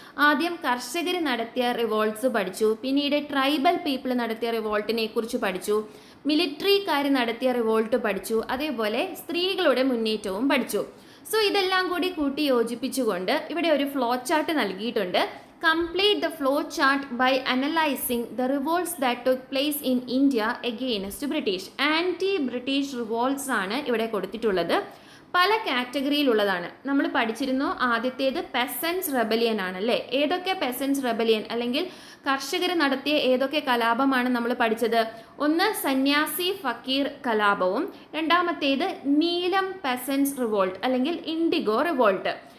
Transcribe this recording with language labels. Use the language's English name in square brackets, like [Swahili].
[Malayalam] ആദ്യം കർഷകർ നടത്തിയ റിവോൾട്ട്സ് പഠിച്ചു, പിന്നീട് ട്രൈബൽ പീപ്പിൾ നടത്തിയ റിവോൾട്ടിനെ കുറിച്ച് പഠിച്ചു, മിലിറ്ററിക്കാർ നടത്തിയ റിവോൾട്ട് പഠിച്ചു, അതേപോലെ സ്ത്രീകളുടെ മുന്നേറ്റവും പഠിച്ചു. സോ ഇതെല്ലാം കൂടി കൂട്ടി യോജിപ്പിച്ചുകൊണ്ട് ഇവിടെ ഒരു ഫ്ലോ ചാർട്ട് നൽകിയിട്ടുണ്ട്. [English] Complete the flow chart by analyzing the revolts that took place in India against British. [Malayalam] Anti-British revolts ആണ് ഇവിടെ കൊടുത്തിട്ടുള്ളത്. പല കാറ്റഗറിയിലുള്ളതാണ്. നമ്മൾ പഠിച്ചിരുന്നു. ആദ്യത്തേത് പെസൻസ് റെബലിയൻ ആണല്ലേ? ഏതൊക്കെ പെസൻസ് റെബലിയൻ അല്ലെങ്കിൽ കർഷകർ നടത്തിയ ഏതൊക്കെ കലാപമാണ് നമ്മൾ പഠിച്ചത്? ഒന്ന് സന്യാസി ഫക്കീർ കലാപവും, രണ്ടാമത്തേത് നീലം പെസൻസ് റിവോൾട്ട് അല്ലെങ്കിൽ ഇൻഡിഗോ റിവോൾട്ട്.